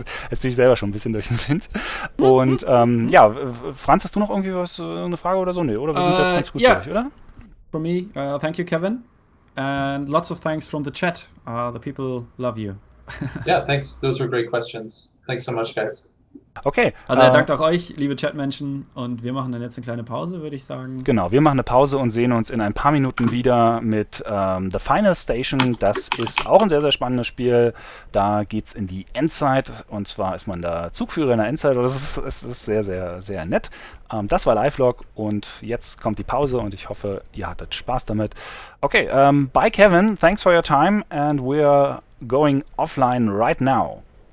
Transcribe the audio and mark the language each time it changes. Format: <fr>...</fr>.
<de>Jetzt bin ich selber schon ein bisschen durch den Wind. Und ja, Franz, hast du noch irgendwie eine Frage oder so? Nee, oder wir sind jetzt ganz gut durch, oder?</de> <en>For me, thank you, Kevin. And lots of thanks from the chat. The people love you. Yeah, thanks. Those were great questions. Thanks so much, guys. Okay.</en> <de>Also er dankt auch euch, liebe Chatmenschen, und wir machen dann jetzt eine kleine Pause, würde ich sagen. Genau, wir machen eine Pause und sehen uns in ein paar Minuten wieder mit The Final Station. Das ist auch ein sehr, sehr spannendes Spiel. Da geht es in die Endzeit, und zwar ist man da Zugführer in der Endzeit. Es ist sehr, sehr, sehr nett. Das war Livelock und jetzt kommt die Pause und ich hoffe, ihr hattet Spaß damit.</de> <en>Okay, bye Kevin, thanks for your time and we're going offline right now.</en>